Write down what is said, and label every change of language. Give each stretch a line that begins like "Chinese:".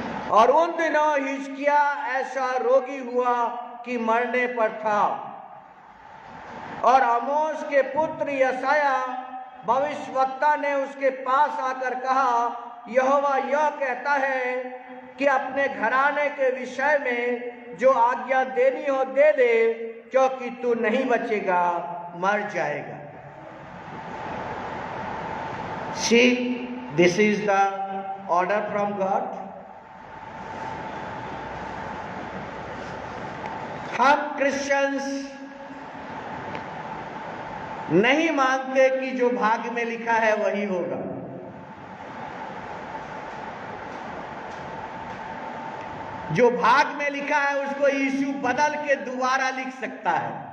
Hindi: और उन दिनों हिजकिया ऐसा रोगी हुआ कि मरने पर था, और आमोस के पुत्र यशाया भविष्यवक्ता ने उसके पास आकर कहा, यहोवा यह कहता है कि अपने घराने के विषय में जो आज्ञा देनी हो दे दे, क्योंकि तू नहीं बचेगा, मर जाएगा।
English: See, this is the order from God.
Hindi: हम क्रिश्चियंस नहीं मानते कि जो भाग्य में लिखा है वही होगा। जो भाग्य में लिखा है उसको यीशु बदल के दोबारा लिख सकता है।